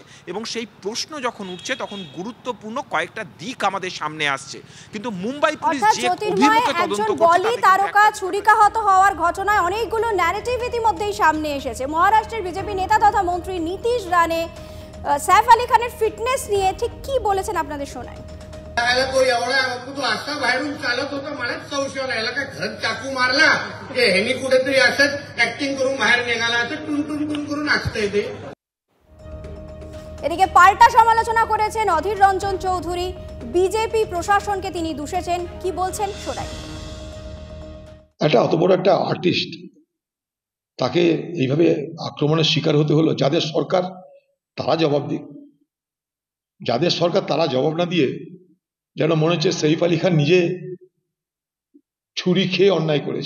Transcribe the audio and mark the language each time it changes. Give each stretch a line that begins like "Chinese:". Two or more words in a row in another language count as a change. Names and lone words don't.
Bangla: এবং সেই প্রশ্ন যখন উঠছে তখন গুরুত্বপূর্ণ কয়েকটা দিক আমাদের সামনে আসছে। কিন্তু মুম্বাই পুলিশ যে অভিমুখে তদন্ত করছে, তারকা ছুরিকাহত হওয়ার ঘটনায় অনেকগুলো ন্যারেটিভ ইতিমধ্যেই সামনে এসেছে। মহারাষ্ট্রের বিজেপি নেতা তথা মন্ত্রী নীতিশ রানে সাইফ আলী খানের ফিটনেস নিয়ে ঠিক কি বলেছেন আপনাদের শোনায়।
Marathi: तो एवढा तू असा बाहेरून चालत होता, मलाच संशय आला, याला काय घरात चाकू मारला की ह्यांनी कुठेतरी असंच ऍक्टिंग करून बाहेर निघाला, असं टुन टुन टुन करून नाचतंय ते।
Bangla: এদিকে পাল্টা সমালোচনা করেছেন অধীর রঞ্জন চৌধুরী। বিজেপি প্রশাসনকে তিনি দুষেছেন, কি বলছেন শোনাই। একটা অত বড় একটা আর্টিস্ট, তাকে এইভাবে আক্রমণের শিকার হতে হলো। যাদের সরকার তারা জবাব দিক, যাদের সরকার তারা জবাব না দিয়ে যেন মনে হচ্ছে সাইফ আলী খান নিজে ছুরি খেয়ে অন্যায় করেছে।